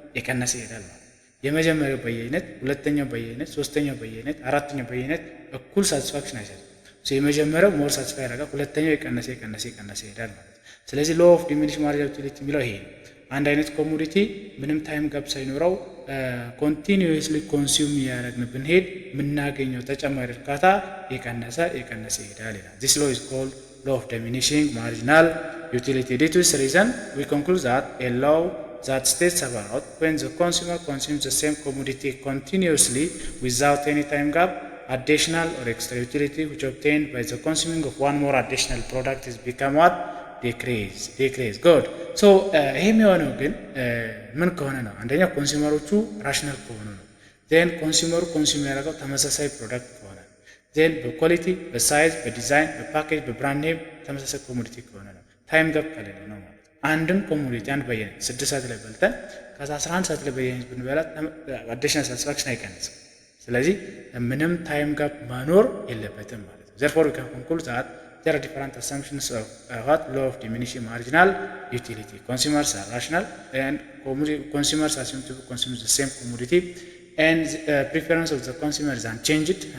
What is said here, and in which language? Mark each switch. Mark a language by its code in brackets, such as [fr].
[am] የቀነሰ ይሄዳል ማለት ነው። የመጀመሪያው በየአይነት፣ ሁለተኛው በየአይነት፣ ሶስተኛው በየአይነት፣ አራተኛው በየአይነት እኩል ሳቲስፋክሽን አይሰጥም። የመጀመሪያው ሞር ሳቲስፋይ ያደርጋል፣ ሁለተኛው የቀነሰ ይሄዳል ማለት ነው። ስለዚህ ሎ ኦፍ ዲሚኒሽድ ማርጂናል ዩቲሊቲ የሚለው ይሄ ነው። አንድ አይነት ኮሞዲቲ ምንም ታይም ጋፕ ሳይኖረው ኮንቲኒዩስሊ ኮንሱም እያደረግን ብንሄድ የምናገኘው ተጨማሪ እርካታ የቀነሰ ይሄዳል ይላል። [en] This law is called law of diminishing marginal utility. Due to this reason, we conclude that a law that states about when the consumer consumes the same commodity continuously without any time gap, additional or extra utility which obtained by the consuming of one more additional product is become what? Decrease. Good. [am] So ይሄ የሚሆነው ግን ምን ከሆነ ነው? አንደኛ ኮንሱመሮቹ ራሽናል ከሆኑ ነው። ዜን ኮንሱመሩ ኮንሱም ያደረገው ተመሳሳይ ፕሮዳክት ከሆነ ነው። ዜን በኳሊቲ፣ በሳይዝ፣ በዲዛይን፣ በፓኬጅ፣ በብራንድ ኔም ተመሳሳይ ኮሞዲቲ ከሆነ ነው። ታይም ጋፕ ከሌለ ነው ማለት ነው። አንድን ኮሞዲቲ አንድ በየአይነት 6 ሰዓት ላይ በልተን ከዛ 11 ሰዓት ላይ በየአይነት ብንበላ አዲሽናል ሳቲስፋክሽን አይቀንስም። ስለዚህ ምንም ታይም ጋፕ መኖር የለበትም ማለት ነው። [en] therefore we can conclude that there are different assumptions of what law of diminishing marginal utility. Consumers are rational and consumers assume to consume the same commodity and preference of the consumer is unchanged.